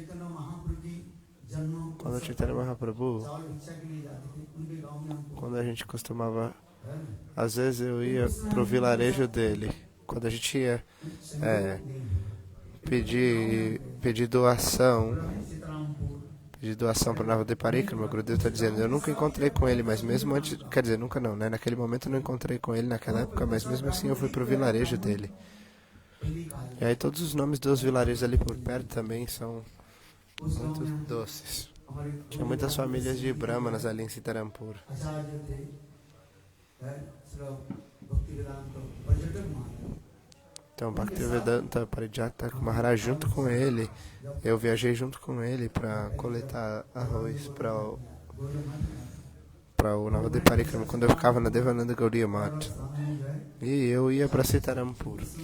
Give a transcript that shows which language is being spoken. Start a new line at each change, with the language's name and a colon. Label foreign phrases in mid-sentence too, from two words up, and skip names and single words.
Portuguese: Quando o Chaitanya Mahaprabhu, quando a gente costumava, às vezes eu ia pro vilarejo dele, quando a gente ia pedir doação para o Navadvipa Parikrama, meu Gurudev está dizendo, eu nunca encontrei com ele, mas mesmo antes, quer dizer, nunca não, né? Naquele momento eu não encontrei com ele naquela época, mas mesmo assim eu fui pro vilarejo dele. E aí todos os nomes dos vilarejos ali por perto também são
Hindi: उस गांव
Portuguese: muito
Hindi: में हम-
Portuguese: doces.
Hindi: हमारे
Portuguese: Tinha muitas famílias de brahmanas ali em Sitarampur.
Hindi: आचार्य थे श्री भक्तिवेदांत पर्यटक महाराज
Portuguese: Então, Bhaktivedanta Parijata Maharaj, junto com ele, eu viajei junto com ele para coletar arroz para o Navadip Parikrama, quando eu ficava na Devananda Gaudiya Math. E eu ia para Sitarampur.